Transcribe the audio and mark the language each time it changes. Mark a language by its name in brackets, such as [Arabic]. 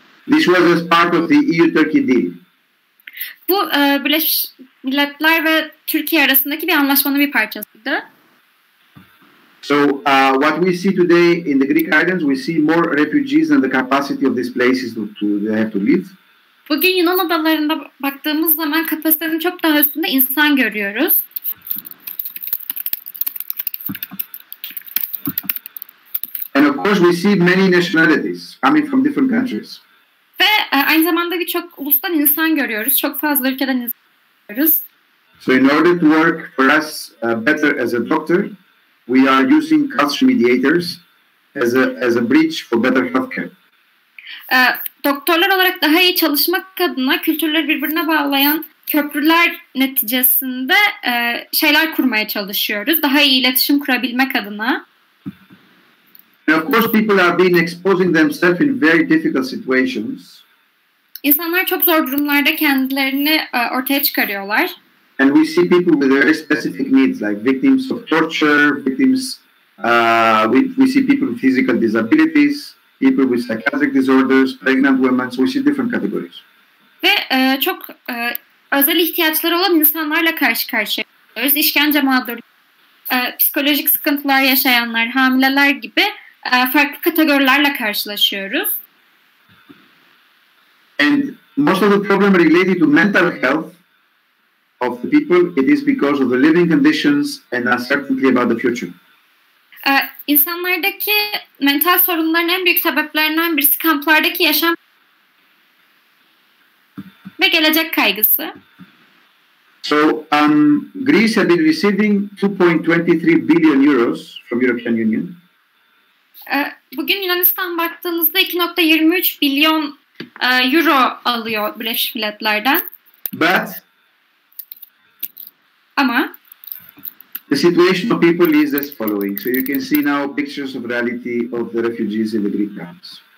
[English] This was as part of the EU-Turkey deal. [Turkish] Bu Birleşmiş Milletler ve Türkiye arasındaki bir anlaşmanın bir parçasıydı. [English] So what we see today in the Greek islands, we see more refugees than the capacity of these places they have to live. [Turkish] Bugün Yunan adalarında baktığımız zaman kapasitenin çok daha üstünde insan görüyoruz. [English] And of course we see many nationalities coming from different countries. [Turkish] Ve aynı zamanda birçok ulustan insan görüyoruz. Çok fazla ülkeden insan görüyoruz. [English] So in order to work for us better as a doctor, we are using culture mediators as a bridge for better healthcare. [Turkish] Doktorlar olarak daha iyi çalışmak adına kültürleri birbirine bağlayan köprüler neticesinde şeyler kurmaya çalışıyoruz. Daha iyi iletişim kurabilmek adına. [English] And of course people are being exposing themselves in very difficult situations. [Turkish] İnsanlar çok zor durumlarda kendilerini ortaya çıkarıyorlar. [English] And we see people with very specific needs, like victims of torture, victims. We see people with physical disabilities, people with psychiatric disorders, pregnant women. So we see different categories. [Turkish] Ve çok özel ihtiyaçları olan insanlarla karşı karşıyayız. İşkence mağduru, psikolojik sıkıntılar yaşayanlar, hamileler gibi farklı kategorilerle karşılaşıyoruz. [English] And most of the problem related to mental health of the people, it is because of the living conditions and uncertainty about the future. [Turkish] İnsanlardaki mental sorunların en büyük sebeplerinden birisi kamplardaki yaşam ve gelecek kaygısı. [English] So Greece has been receiving 2.23 billion euros from European Union. [Turkish] Bugün Yunanistan baktığınızda 2.23 milyon euro alıyor Birleşmiş Milletler'den. Ama [English] the situation of people is as following. So you can see now pictures of reality of the refugees in the Greek camps.